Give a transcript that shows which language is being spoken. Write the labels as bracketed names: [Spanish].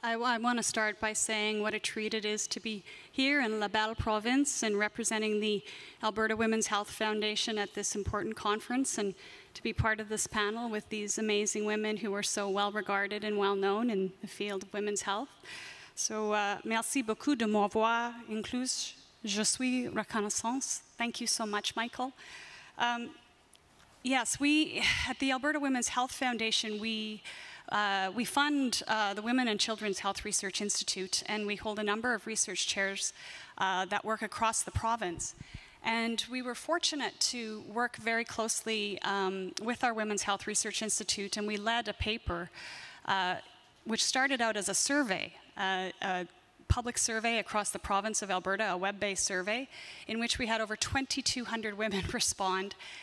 [English] I want to start by saying what a treat it is to be here in La Belle Province and representing the Alberta Women's Health Foundation at this important conference, and to be part of this panel with these amazing women who are so well regarded and well known in the field of women's health. [French] So, merci beaucoup de m'avoir inclus. Je suis reconnaissante. [English] Thank you so much, Michael. Yes, we at the Alberta Women's Health Foundation, we fund the Women and Children's Health Research Institute, and we hold a number of research chairs that work across the province. And we were fortunate to work very closely with our Women's Health Research Institute, and we led a paper which started out as a survey, a public survey across the province of Alberta, a web-based survey, in which we had over 2,200 women respond.